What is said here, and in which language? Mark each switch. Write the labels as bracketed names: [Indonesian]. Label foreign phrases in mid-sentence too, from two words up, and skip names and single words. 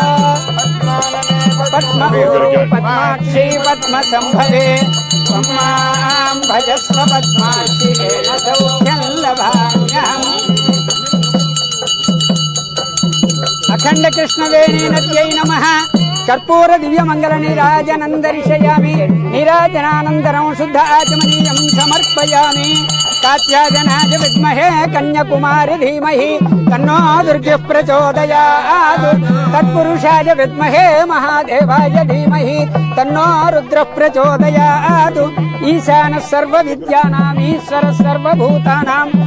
[Sanskrit] పద్మభూరు పద్మాక్షి పద్మసంభవే త్వం మాం భజస్వ పద్మాక్షి ఏన సౌఖ్యం లభామ్యహం. అఖండ కృష్ణవేణీ నద్యై నమః. కర్పూర దివ్య మంగళ నీరాజనం దర్శయామి. నీరాజనానంతరం శుద్ధ ఆచమనీయం अर्घ्यं समर्पयामि कात्यायनाय विद्महे कन्याकुमारी धीमहि तन्नो दुर्गः प्रचोदयात् तत्पुरुषाय विद्महे महादेवाय धीमहि तन्नो रुद्रः प्रचोदयात् ईशानः सर्वविद्यानाम् ईश्वरः सर्वभूतानां